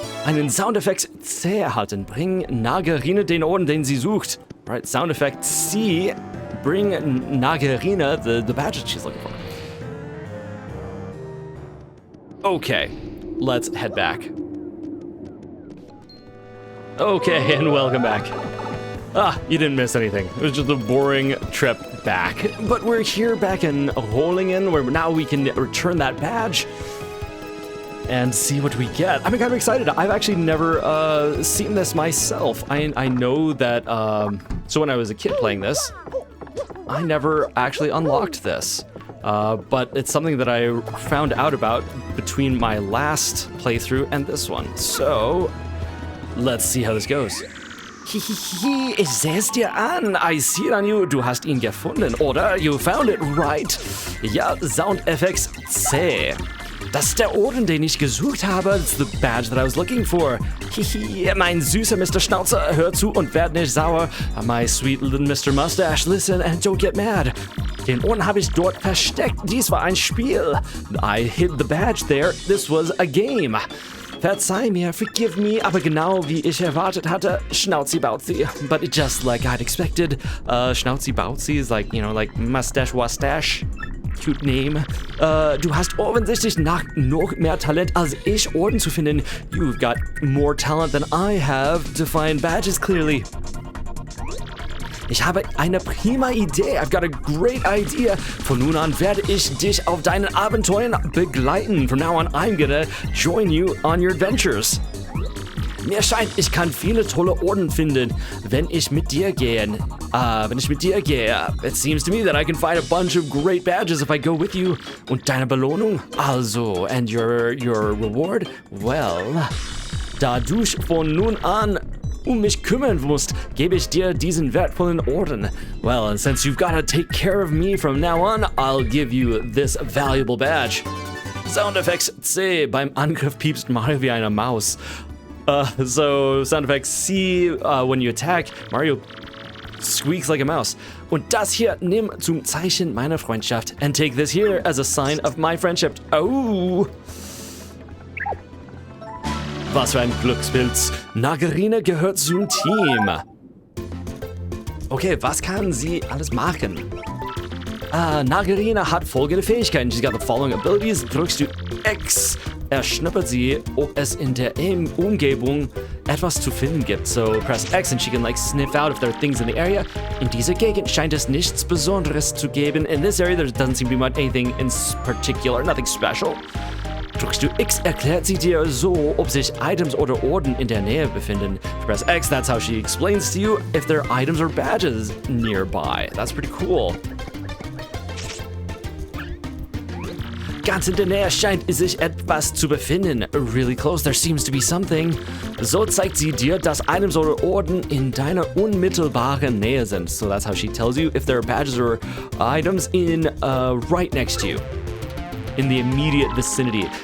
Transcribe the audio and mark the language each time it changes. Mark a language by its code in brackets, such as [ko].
[de] Einen Soundeffekt C erhalten. Bring Nagerine den Orden, den sie sucht. [en] Right, Soundeffekt C. Bring Nagerine the badge that she's looking for. Okay, let's head back. Okay, and welcome back. Ah, you didn't miss anything. It was just a boring trip back. But we're here back in Rollingen, where now we can return that badge and see what we get. I'm kind of excited. I've actually never seen this myself. I know that, so when I was a kid playing this, I never actually unlocked this. But it's something that I found out about between my last playthrough and this one. So, let's see how this goes. Hihihi, [de] ich seh's dir an. [en] I see it on you. [de] Du hast ihn gefunden, oder? [en] You found it, right? [de] Ja, Soundeffects C. Das ist der Orden, den ich gesucht habe. [en] It's the badge that I was looking for. [de] Hihi, mein süßer Mr. Schnauzer, hör zu und werd nicht sauer. [en] My sweet little Mr. Mustache, listen and don't get mad. [de] Den Orden habe ich dort versteckt. Dies war ein Spiel. [en] I hid the badge there. This was a game. [de] Verzeih mir, [en] forgive me, [de] aber genau wie ich erwartet hatte, Schnauzi-Bauzi. [en] But just like I'd expected, Schnauzi-Bauzi is like, you know, like mustache-wastache. cute name. [de] Du hast offensichtlich noch mehr Talent als ich, Orden zu finden. [en] You've got more talent than I have to find badges clearly. [de] Ich habe eine prima Idee. [en] I've got a great idea. [de] Von nun an werde ich dich auf deinen Abenteuern begleiten. [en] From now on, I'm gonna join you on your adventures. [de] Mir scheint, ich kann viele tolle Orden finden, wenn ich mit dir gehe. [en] It seems to me that I can find a bunch of great badges if I go with you. [de] Und deine Belohnung? Also, [en] and your reward? [de] Well, da du von nun an mich kümmern musst, gebe ich dir diesen wertvollen Orden. [en] Well, and since you've got to take care of me from now on, I'll give you this valuable badge. Sound Effects C. [de] Beim Angriff piepst Mario wie eine Maus. [en] So, Sound Effects C, when you attack, Mario squeaks like a mouse. [de] Und das hier nimm zum Zeichen meiner Freundschaft. [en] And take this here as a sign of my friendship. Oh! [de] Was für ein Glückspilz. Nagerine gehört zum Team. Okay, was kann sie alles machen? Nagerine hat folgende Fähigkeiten. [en] She's got the following abilities. [de] Drückst du X, erschnuppert sie, ob es in der Umgebung etwas zu finden gibt. [en] So press X and she can like sniff out if there are things in the area. [de] In dieser Gegend scheint es nichts Besonderes zu geben. [en] In this area there doesn't seem to be much anything in particular, nothing special. [de] Drückst du X, erklärt sie dir so, ob sich Items oder Orden in der Nähe befinden. [en] Press X, that's how she explains to you if there are items or badges nearby. That's pretty cool. [de] Ganz in der Nähe scheint sich etwas zu befinden. [en] Really close, there seems to be something. [de] So zeigt sie dir, dass Items oder Orden in deiner unmittelbaren Nähe sind. [en] So that's how she tells you if there are badges or items in right next to you. In the immediate vicinity.